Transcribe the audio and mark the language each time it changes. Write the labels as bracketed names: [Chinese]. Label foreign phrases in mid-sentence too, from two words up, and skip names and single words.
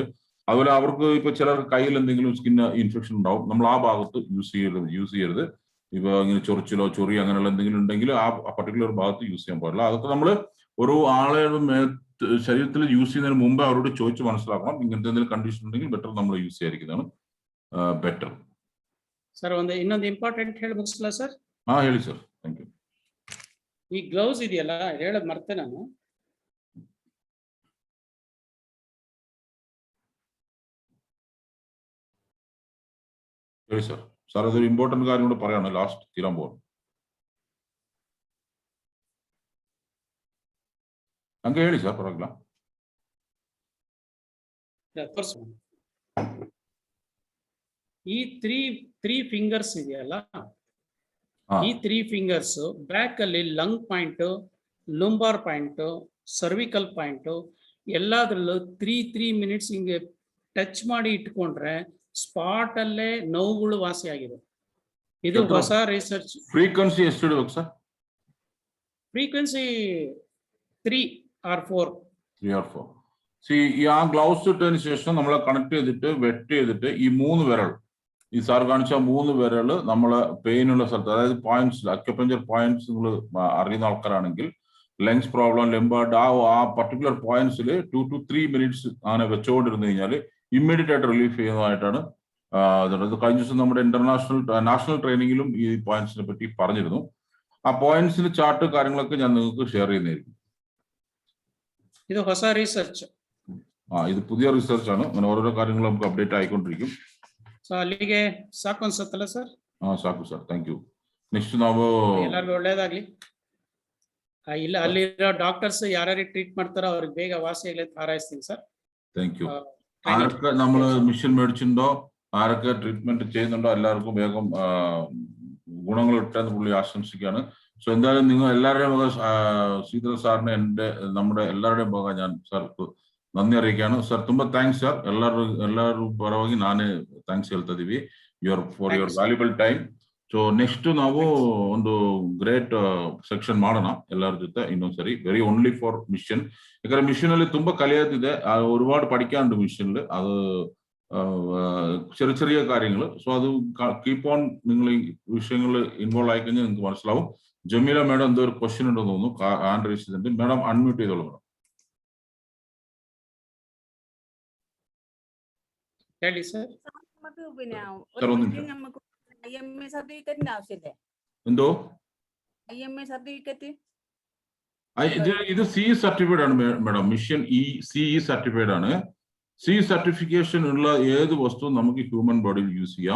[Malayalam] അതുപോലെ അവർക്ക് ഇപ്പൊ ചിലർക്ക് കയ്യിൽ എന്തെങ്കിലും സ്കിൻ ഇൻഫെക്ഷൻ ഉണ്ടാവും, നമ്മൾ ആ ഭാഗത്ത് യൂസ് ചെയ്യരുത്. ഇപ്പൊ ഇങ്ങനെ ചൊറിച്ചിലോ ചൊറി അങ്ങനെയുള്ള എന്തെങ്കിലും ഉണ്ടെങ്കിൽ ആ പർട്ടിക്കുലർ ഭാഗത്ത് യൂസ് ചെയ്യാൻ പാടില്ല. അതൊക്കെ നമ്മൾ ഒരു ആളുടെ ശരീരത്തിൽ യൂസ് ചെയ്യുന്നതിന് മുമ്പ് അവരോട് ചോദിച്ച് മനസ്സിലാക്കണം. ഇങ്ങനത്തെ എന്തെങ്കിലും കണ്ടീഷൻ ഉണ്ടെങ്കിൽ ബെറ്റർ നമ്മൾ യൂസ് ചെയ്യാതിരിക്കുന്നതാണ് ಬೆಟರ್. [Kannada] ಸರ್ ಇನ್ನೊಂದು ಇಂಪಾರ್ಟೆಂಟ್ ಹೇಳಿ ಮುಗಿಸ್ಲಾ ಸರ್? ಹೇಳಿ ಸರ್. [English] thank you. [Kannada] ಈ ಗ್ಲೌಸ್ ಇದೆಯಲ್ಲ, ಹೇಳೋದು ಮರ್ತೆ ನಾನು. ಹೇಳಿ ಸರ್. [Malayalam] ಸರ್ ಅതൊരു ಇಂಪಾರ್ಟೆಂಟ್ കാര്യം കൂടെ പറയാണ്, ലാസ്റ്റ് തീരാൻ പോകും. [Kannada] ಹಂಗೆ ಹೇಳಿ ಸರ್, ಪರವಾಗಿಲ್ಲ. ಈ [English] three fingers [Kannada] ಇದೆಯಲ್ಲ, ಈ 3 ಫಿಂಗರ್ಸ್ ಬ್ಯಾಕ್ ಅಲ್ಲಿ [English] lung point, lumbar point, cervical point [Kannada] ಎಲ್ಲಾದ್ರಲ್ಲೂ 3 ಮಿನಿಟ್ಸ್ ಹಿಂಗೆ ಟಚ್ ಮಾಡಿ ಇಟ್ಕೊಂಡ್ರೆ ಸ್ಪಾಟ್ ಅಲ್ಲೇ ನೋವುಗಳು ವಾಸಿ ಆಗಿದೆ. ಇದು ಹೊಸ ರಿಸರ್ಚ್. ಫ್ರೀಕ್ವೆನ್ಸಿ ಎಷ್ಟು ಇಡಬೇಕು ಸರ್? ಫ್ರೀಕ್ವೆನ್ಸಿ 3 or 4. 3 or 4. [Malayalam] ഈ ആ ഗ്ലൗസ് ഇട്ടതിന് ശേഷം നമ്മളെ കണക്ട് ചെയ്തിട്ട് വെറ്റ് ചെയ്തിട്ട് ഈ 3 വിരൽ, ഈ സാർ കാണിച്ച 3 വിരൽ നമ്മളെ പെയിനുള്ള സ്ഥലത്ത്, അതായത് പോയിന്റ്സ്, [English] acupuncture points [Malayalam] നിങ്ങൾ അറിയുന്ന ആൾക്കാരാണെങ്കിൽ [English] lungs problem, [Malayalam] ലെംബാർഡ്, ആ പർട്ടിക്കുലർ പോയിന്റ്സിൽ [English] 2 to 3 minutes [Malayalam] അങ്ങനെ വെച്ചുകൊണ്ടിരുന്നു കഴിഞ്ഞാൽ ഇമ്മീഡിയറ്റ് ആയിട്ട് റിലീഫ് ചെയ്യുന്നതായിട്ടാണ്. കഴിഞ്ഞ ദിവസം നമ്മുടെ നാഷണൽ ട്രെയിനിങ്ങിലും ഈ പോയിന്റ്സിനെ പറ്റി പറഞ്ഞിരുന്നു. ആ പോയിന്റ്സിന്റെ ചാർട്ട് കാര്യങ്ങളൊക്കെ ഞാൻ നിങ്ങൾക്ക് ഷെയർ ചെയ്യുന്നതായിരിക്കും. ഇത് ಹೊಸ റിസർച്ച്. ഇത് പുതിയ റിസർച്ച് ആണ്. അങ്ങനെ ഓരോരോ കാര്യങ്ങൾ നമുക്ക് അപ്ഡേറ്റ് ആയിക്കൊണ്ടിരിക്കും. [Kannada] ಅಲ್ಲಿಗೆ ಸಾಕು ಅನ್ಸತ್ತಲ್ಲ ಸರ್? ಸಾಕು ಸರ್, [English] thank you. [Kannada] ನೆಕ್ಸ್ಟ್ ನಾವು ಎಲ್ಲರಿಗೂ ಒಳ್ಳೇದಾಗ್ಲಿ. ಇಲ್ಲ ಅಲ್ಲಿರೋ ಡಾಕ್ಟರ್ಸ್ ಯಾರ್ಯಾರು ಟ್ರೀಟ್ ಮಾಡ್ತಾರೋ ಅವ್ರಿಗೆ ಬೇಗ ವಾಸಿ ಆಗ್ಲಿ ಅಂತ ಹಾರೈಸ್ತೀನಿ ಸರ್. [English] thank you. [Malayalam] ആരൊക്കെ നമ്മൾ മിഷൻ മേടിച്ചിട്ടുണ്ടോ, ആരൊക്കെ ട്രീറ്റ്മെന്റ് ചെയ്യുന്നുണ്ടോ, എല്ലാവർക്കും വേഗം ഗുണങ്ങൾ കിട്ടാൻ പുള്ളി ആശംസിക്കുകയാണ്. സോ എന്തായാലും നിങ്ങൾ എല്ലാവരുടെയും ശ്രീധര സാറിന് നമ്മുടെ എല്ലാവരുടെയും ഭാഗം ഞാൻ സാർക്ക് ನನ್ನಿ അറിയിക്കുകയാണ്. [Kannada] ಸರ್ ತುಂಬಾ ಥ್ಯಾಂಕ್ಸ್ ಸರ್. ಎಲ್ಲರೂ ಪರವಾಗಿ ನಾನೇ ಥ್ಯಾಂಕ್ಸ್ ಹೇಳ್ತಾ ಇದೀವಿ [English] for your valuable time. [Kannada] ಸೊ ನೆಕ್ಸ್ಟ್ ನಾವು ಒಂದು [English] great section [Kannada] ಮಾಡೋಣ ಎಲ್ಲರ ಜೊತೆ ಇನ್ನೊಂದ್ಸರಿ, [English] very only for mission. [Kannada] ಯಾಕಂದ್ರೆ ಮಿಷನ್ ಅಲ್ಲಿ ತುಂಬಾ ಕಲಿಯೋದಿದೆ, [Malayalam] ഒരുപാട് പഠിക്കാനുണ്ട് മിഷനിൽ. അത് ചെറിയ കാര്യങ്ങൾ. സോ അത് [English] keep on, [Malayalam] നിങ്ങൾ ഈ വിഷയങ്ങൾ ഇൻവോൾവ് ആയി കഴിഞ്ഞാൽ നിങ്ങൾക്ക് മനസ്സിലാവും. ജമീല മേഡം എന്തോ ഒരു ക്വസ്റ്റ്യൻ ഉണ്ടെന്ന് തോന്നുന്നു, [English] hand raise [Malayalam] ചെയ്തിട്ടുണ്ട്. മേഡം അൺമ്യൂട്ട് ചെയ്തോളൂ മേഡം. [Kannada] ಹೇಳಿ ಸರ್. [Malayalam] നമുക്ക് പിന്നെ [English] Sir, [Malayalam] ഒരു ഒന്ന് മിനിറ്റ് നിമിഷം. നമുക്ക് IMA സർട്ടിഫിക്കറ്റിന്റെ ആവശ്യമില്ലേ? എന്തോ IMA സർട്ടിഫിക്കറ്റ് ഇത് സി സർട്ടിഫൈഡ് ആണ് മേഡം. മിഷൻ CE സർട്ടിഫൈഡ് ആണ്. സി സർട്ടിഫിക്കേഷൻ ഉള്ള ഏത് വസ്തുവും നമുക്ക് ഹ്യൂമൻ ബോഡിയിൽ യൂസ് ചെയ്യാം.